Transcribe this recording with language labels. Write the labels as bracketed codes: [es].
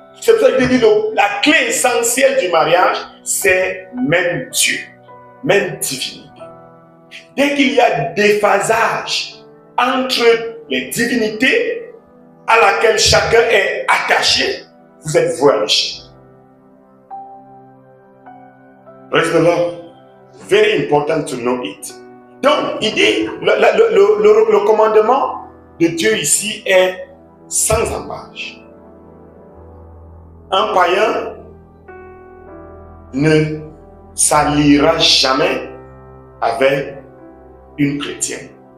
[fr] C'est pour ça que Dieu dit la clé essentielle du mariage, c'est même Dieu, même divinité. Dès qu'il y a déphasage entre les divinités à laquelle chacun est attaché, vous êtes voué à l'échec. [en] Praise the Lord. Very important to know it. [fr] Donc, il dit, le commandement de Dieu ici est sans embâche. Un païen ne s'alliera jamais avec une chrétienne.